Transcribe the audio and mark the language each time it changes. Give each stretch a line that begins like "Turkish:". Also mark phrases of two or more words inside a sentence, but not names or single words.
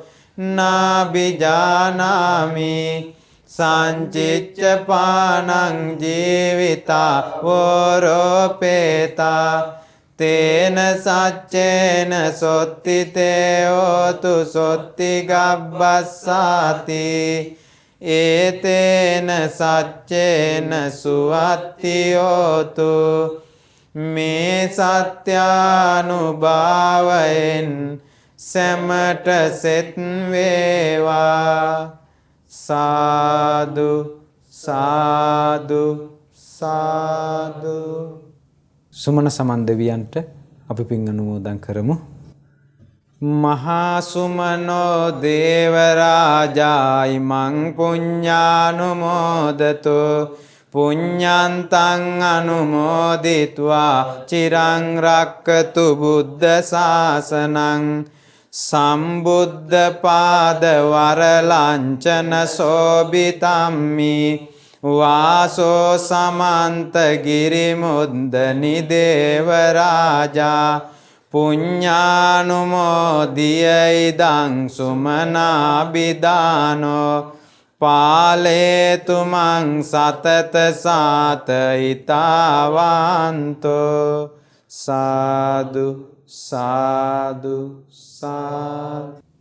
Pali: නාබිජානාමි සංචිච්ච පානං ජීවිතා වෝරෝපේතා තේන සච්චේන සොත්තිතේ හෝතු සොත්ති ගබ්බස්සාති ඒතේන සච්චේන සුවත්ති හෝතු.
Sinhala: මේ සත්‍යානුභාවයෙන් සැමට සෙත් වේවා. සාදු සාදු සාදු. සුමන සමන් දෙවියන්ට අපි පින් අනුමෝදන් කරමු.
Pali: මහා සුමනෝ දේවරාජායි මං පුඤ්ඤානුමෝදතෝ පුඤ්ඤන්තං අනුමෝදිත්වා චිරං රක්කතු බුද්ධ ශාසනං සම්බුද්ධ පාද වරලංචන සෝබිතම්මි වාසෝ සමන්ත ගිරිමුද්දනි දේවරාජා පුඤ්ඤානුමෝදිය ඉදං සුමනාබිදානෝ පාලේතු මං සතත සාතයිතාවන්තෝ සාදු සාදු සාදු.